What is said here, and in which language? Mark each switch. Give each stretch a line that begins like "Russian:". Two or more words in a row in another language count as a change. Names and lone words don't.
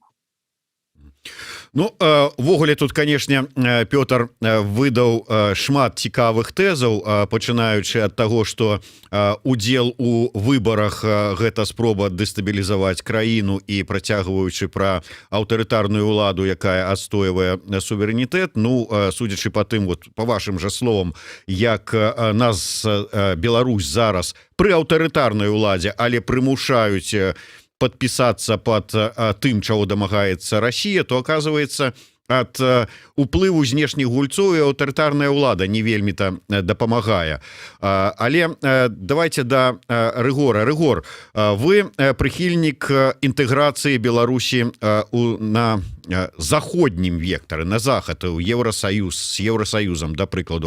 Belarusian: Ну, ввогуле тут, канешне, Пётр выдаў шмат цікавых тэзаў, пачынаючы ад таго, што удзел у выбарах гэта спроба дэстабілізаваць краіну і працягваючы пра аўтарытарную ўладу, якая адстойвае суверэнітэт. Ну, судзячы па тым, вот, па вашым жа словам, як нас Беларусь зараз пры аўтарытарнай уладзе, але прымушаюць
Russian: подписаться под тым, чего домагается Россия, то оказывается от
Belarusian: уплыву знешніх гульцоў і аўтарытарная ўлада не вельмі-то дапамагае. Але давайте да Рыгора. Рыгор, вы прыхільнік інтэграцыі Беларусі на заходнім вектары, на захад, у Евросоюз,
Russian: с Евросоюзом,
Belarusian: да прыкладу.